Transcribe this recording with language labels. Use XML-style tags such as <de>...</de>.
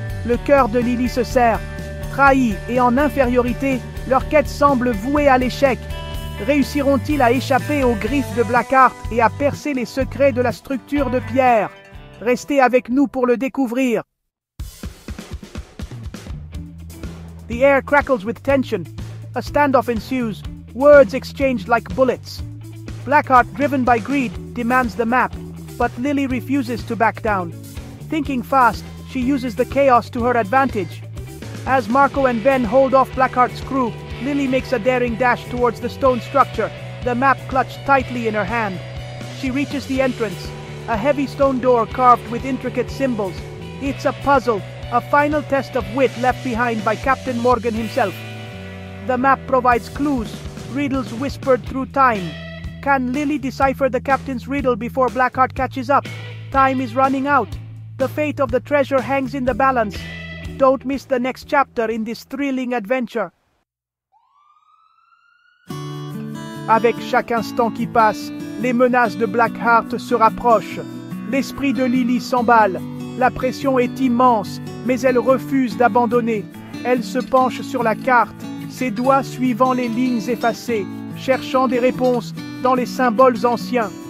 <fr>Le cœur de Lily se serre. Trahis et en infériorité, leur quête semble vouée à l'échec. Réussiront-ils à échapper aux griffes de Blackheart et à percer les secrets de la structure de pierre? Restez avec nous pour le découvrir.</fr> <en>The air crackles with tension. A standoff ensues, words exchanged like bullets. Blackheart, driven by greed, demands the map, but Lily refuses to back down. Thinking fast, she uses the chaos to her advantage. As Marco and Ben hold off Blackheart's crew, Lily makes a daring dash towards the stone structure, the map clutched tightly in her hand. She reaches the entrance, a heavy stone door carved with intricate symbols. It's a puzzle, a final test of wit left behind by Captain Morgan himself. The map provides clues, riddles whispered through time. Can Lily decipher the captain's riddle before Blackheart catches up? Time is running out. The fate of the treasure hangs in the balance. Don't miss the next chapter in this thrilling adventure.</en> <fr>Avec chaque instant qui passe, les menaces de Blackheart se rapprochent. L'esprit de Lily s'emballe. La pression est immense, mais elle refuse d'abandonner. Elle se penche sur la carte, ses doigts suivant les lignes effacées, cherchant des réponses dans les symboles anciens.</fr>